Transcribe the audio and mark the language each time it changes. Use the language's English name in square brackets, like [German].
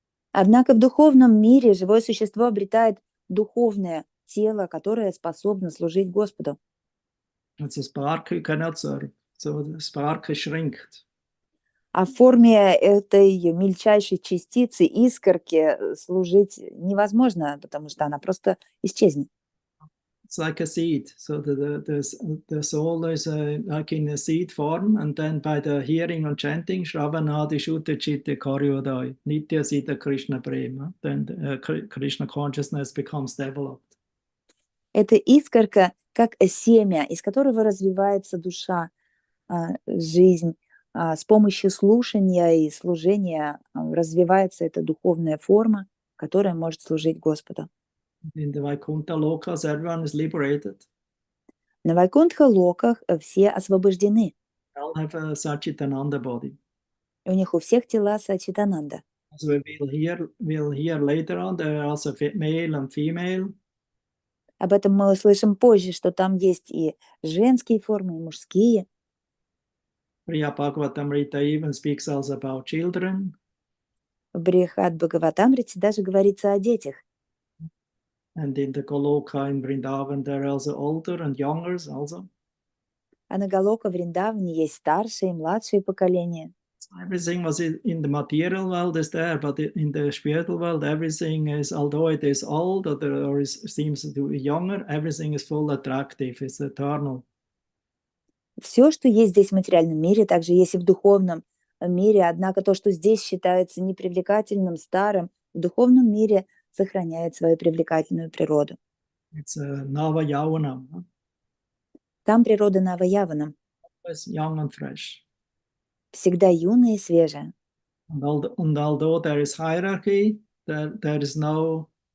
[Russian] Однако в духовном мире живое существо обретает духовное тело, которое способно служить Господу. [English] It's a spark you cannot serve, so the spark is shrinked. [Russian] А в форме этой мельчайшей частицы, искорки, служить невозможно, потому что она просто исчезнет. [English] It's like a seed, so the soul is like in a seed form, and then by the hearing and chanting, Shravanadi Shuddha Chitta Karyodai, Nitya Sita Krishna Prema, then Krishna consciousness becomes developed. [Russian] Это искорка, как семя, из которого развивается душа, жизнь. С помощью слушания и служения развивается эта духовная форма, которая может служить Господу. [English] In the Vaikuntha lokas, everyone is liberated. [Russian] На Вайкунтха-локах все освобождены. [English] They all have a Satchitananda body. [Russian] У них у всех тела Сачитананда. [English] As we'll hear later on, there are also male and female. [Russian] Об этом мы услышим позже, что там есть и женские формы, и мужские. [English] Priya Bhagavatamrita even speaks also about children. [Russian] В Брихад Бхагаватамрите даже говорится о детях. [English] And in the Goloka in Vrindavan, there are also older and younger also. [Russian] А на Галока Вриндаване есть старшие и младшие поколения. [English] Everything was in the material world is there, but in the spiritual world, everything is, although it is old or seems to be younger, everything is full attractive, it's eternal. [Russian] Все, что есть здесь в материальном мире, также есть и в духовном мире. Однако то, что здесь считается непривлекательным, старым, в духовном мире сохраняет свою привлекательную природу. [English] It's Nava-Yavanam. [Russian] Там природа Нава-Яванам. [English] It's young and fresh. [Russian] Всегда юная и свежая. [English] And although there is hierarchy, there is no